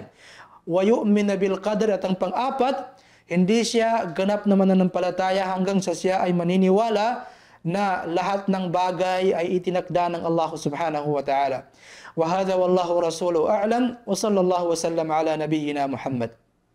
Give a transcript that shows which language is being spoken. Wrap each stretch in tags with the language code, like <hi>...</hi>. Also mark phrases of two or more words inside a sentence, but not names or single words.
<ar>ويؤمن بالقدر,</ar> <tl>at ang pang-apat, hindi siya ganap na mananampalataya hanggang sa siya ay maniniwala na lahat ng bagay ay itinakda ng Allah</tl> <ar>سبحانه وتعالى. وهذا والله ورسوله أعلم وصلى الله وسلم على نبينا محمد.</ar>